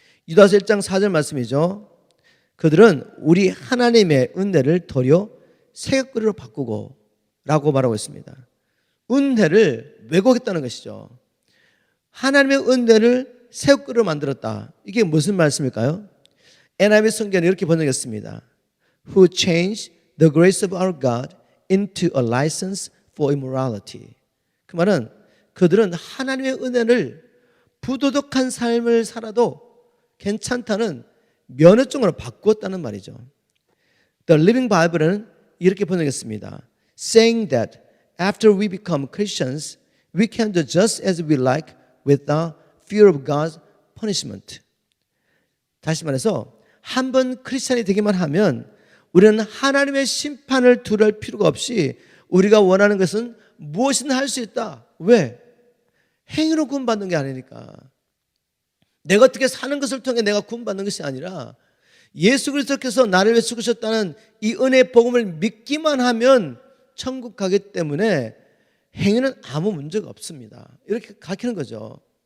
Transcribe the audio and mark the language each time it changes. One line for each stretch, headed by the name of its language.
Korean: 유다서 1장 4절 말씀이죠. 그들은 우리 하나님의 은혜를 도리어 새벽거리로 바꾸고 라고 말하고 있습니다. 은혜를 왜곡했다는 것이죠. 하나님의 은혜를 새벽거리로 만들었다. 이게 무슨 말씀일까요? NIV 성경은 이렇게 번역했습니다.
English: Who changed the grace of our God into a license for immorality.
Korean: 그 말은 그들은 하나님의 은혜를 부도덕한 삶을 살아도 괜찮다는 면허증으로 바꾸었다는 말이죠. The Living Bible은 이렇게 번역했습니다.
English: Saying that after we become Christians, we can do just as we like without fear of God's punishment.
Korean: 다시 말해서 한 번 크리스찬이 되기만 하면 우리는 하나님의 심판을 두려울 필요가 없이 우리가 원하는 것은 무엇이든 할 수 있다. 왜? 행위로 구원받는 게 아니니까. 내가 어떻게 사는 것을 통해 내가 구원받는 것이 아니라 예수 그리스도께서 나를 위해 죽으셨다는 이 은혜의 복음을 믿기만 하면 천국 가기 때문에 행위는 아무 문제가 없습니다. 이렇게 가르치는 거죠.